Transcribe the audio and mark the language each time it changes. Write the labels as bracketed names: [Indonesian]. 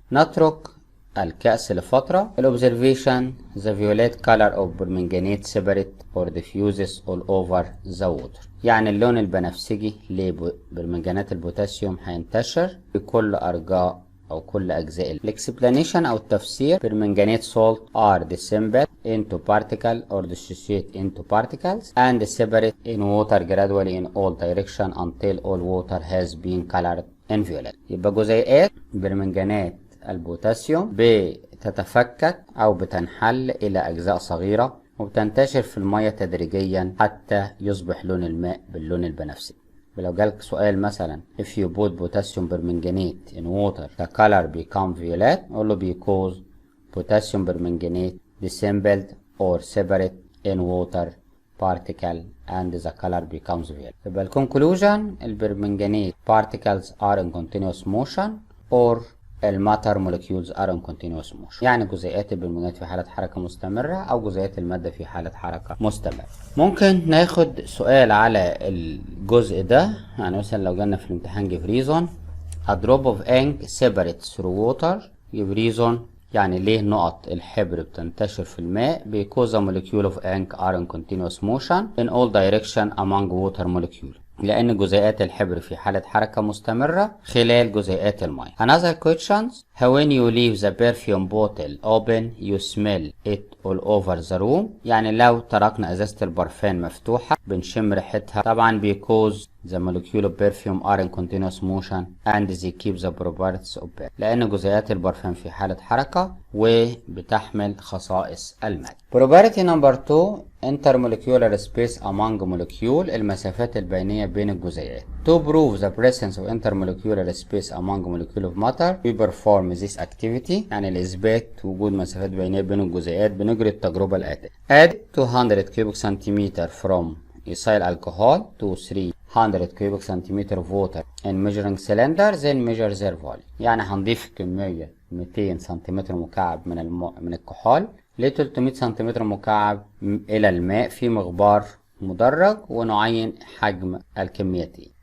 [Arabic] نترك الكأس لفترة. [English] الobservation the violet color of permanganate separate or diffuses all over the water، [Arabic] يعني اللون البنفسجي لبرمنجانات البوتاسيوم هينتشر في كل أرجاء أو كل أجزاء. الإكسبلانيشن أو التفسير [English] permanganate salt are dissembled into particles or dissociate into particles and separate in water gradually in all directions until all water has been colored in violet. [Arabic] يبقى جزيئات برمنجانات البوتاسيوم بتتفكك أو بتنحل إلى أجزاء صغيرة وبتنتشر في المية تدريجيا حتى يصبح لون الماء باللون البنفسجي. ولو جالك سؤال مثلا [English] if you put potassium permanganate in water the color become violet، [Arabic] قول له [English] because potassium permanganate dissembled or separate in water particle and the color becomes violet. [Arabic] يبقى الكونكلوجن البرمنجانات [English] particles are in continuous motion [Arabic] or الماتر [English] molecules are in continuous motion، [Arabic] يعني جزيئات البرمنجانات في حالة حركة مستمرة أو جزيئات المادة في حالة حركة مستمرة. ممكن ناخد سؤال على الجزء ده، يعني مثلا لو جالنا في الامتحان [English] give reason a drop of ink separates through water. give reason [Arabic] يعني ليه نقط الحبر بتنتشر في الماء [English] because a molecule of ink are in continuous motion in all direction among water molecule، [Arabic] لأن جزيئات الحبر في حالة حركة مستمرة خلال جزيئات الماء. [English] Another questions when you leave the perfume bottle open you smell it all over the room، [Arabic] يعني لو تركنا أزازة البرفان مفتوحة بنشم ريحتها، [English] طبعا because the molecule of perfume are in continuous motion and they keep the properties of perfume، [Arabic] لأن جزيئات البرفان في حالة حركة وبتحمل خصائص المادة. [English] Property number 2 intermolecular space among molecule، [Arabic] المسافات البينية بين الجزيئات. [English] To prove the presence of intermolecular space among molecule of matter we perform this activity، [Arabic] يعني لإثبات وجود مسافات بينية بين الجزيئات بنجري التجربة الآتية. [English] Add 200 cubic centimeter from ethyl alcohol to 300 cubic centimeter of water in measuring cylinder then measure their volume، [Arabic] يعني هنضيف كمية 200 سنتيمتر مكعب من الكحول ل 300 سنتيمتر مكعب إلى الماء في مغبار مدرج ونعين حجم الكميتين.